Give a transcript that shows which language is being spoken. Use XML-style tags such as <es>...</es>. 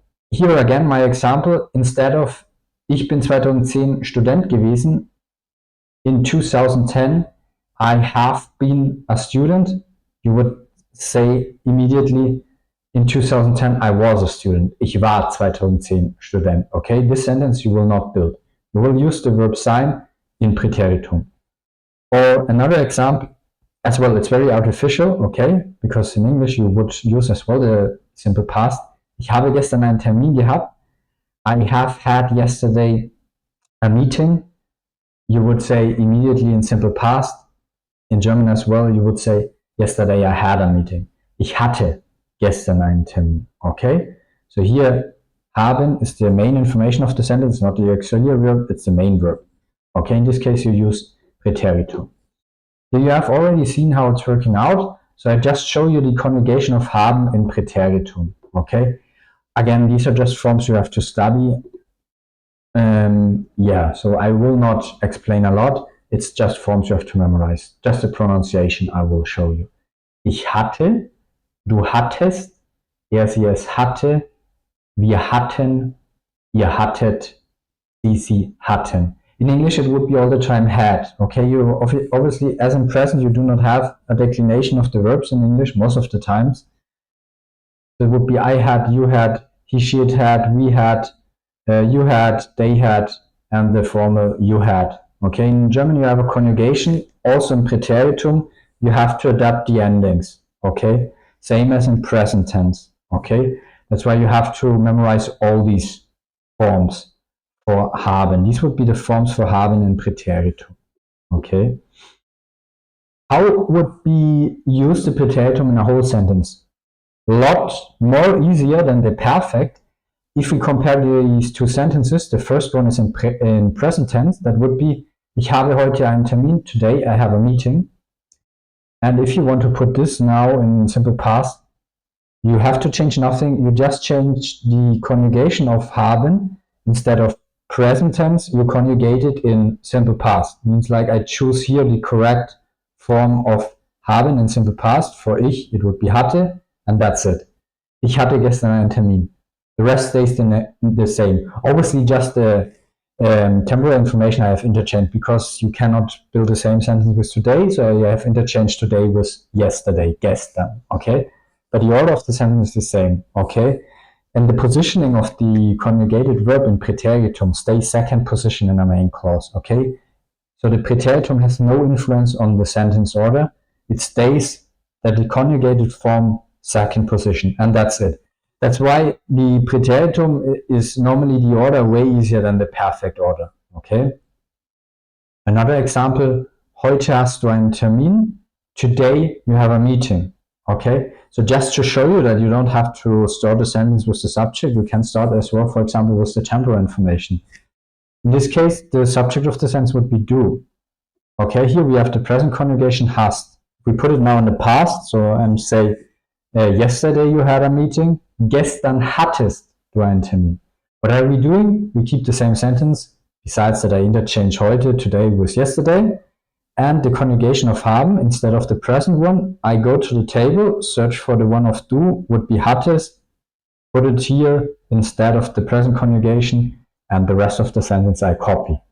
<en>Here again, my example, instead of</en> <de>ich bin 2010 Student gewesen,</de> <en>in 2010 I have been a student, you would say immediately in 2010 I was a student.</en> <de>Ich war 2010 Student.</de> <en>Okay, this sentence you will not build. You will use the verb sein in Präteritum. Or another example, as well, it's very artificial, okay, because in English you would use as well the simple past.</en> <de>Ich habe gestern einen Termin gehabt.</de> <en>I have had yesterday a meeting. You would say immediately in simple past. In German as well, you would say yesterday I had a meeting.</en> <de>Ich hatte gestern einen Termin, okay?</de> <en>So here, haben is the main information of the sentence, not the auxiliary verb, it's the main verb. Okay, in this case you use Präteritum. Here you have already seen how it's working out, so I just show you the conjugation of haben in Präteritum, okay? Again, these are just forms you have to study. Yeah, so I will not explain a lot, it's just forms you have to memorize. Just the pronunciation I will show you.</en> <de>Ich hatte, du hattest, sie es hatte, wir hatten, ihr hattet, sie hatten.</de> <en>In English, it would be all the time had. Okay, you obviously, as in present, you do not have a declination of the verbs in English most of the times. So it would be I had, you had, he, she, it had, we had, you had, they had, and the formal you had. Okay, in German, you have a conjugation. Also in Präteritum, you have to adapt the endings. Okay, same as in present tense. Okay, that's why you have to memorize all these forms for haben. These would be the forms for haben in Präteritum. Okay. How would we use the Präteritum in a whole sentence? A lot more easier than the perfect. If we compare these two sentences, the first one is in present tense. That would be</en> <de>ich habe heute einen Termin.</de> <en>Today I have a meeting. And if you want to put this now in simple past, you have to change nothing. You just change the conjugation of haben. Instead of present tense, you conjugate it in simple past. It means like I choose here the correct form of haben in simple past. For ich, it would be hatte, and that's it.</en> <de>Ich hatte gestern einen Termin.</de> <en>The rest stays the same. Obviously, just the temporal information I have interchanged because you cannot build the same sentence with today, so you have interchanged today with yesterday, gestern, okay? But the order of the sentence is the same, okay? And the positioning of the conjugated verb in Präteritum stays second position in a main clause, okay? So the preteritum has no influence on the sentence order. It stays that the conjugated form second position, and that's it. That's why the preteritum is normally the order way easier than the perfect order. Okay. Another example:</en> <de>Heute hast du einen Termin.</de> <en>Today you have a meeting. Okay. So just to show you that you don't have to start a sentence with the subject, you can start as well, for example, with the temporal information. In this case, the subject of the sentence would be du. Okay, here we have the present conjugation hast. We put it now in the past, so and say, yesterday you had a meeting.</en> <de>Gestern hattest du einen Termin.</de> <en>What are we doing? We keep the same sentence, besides that I interchange heute, today with yesterday. And the conjugation of haben instead of the present one, I go to the table, search for the one of du, would be hattest, put it here instead of the present conjugation, and the rest of the sentence I copy.</en>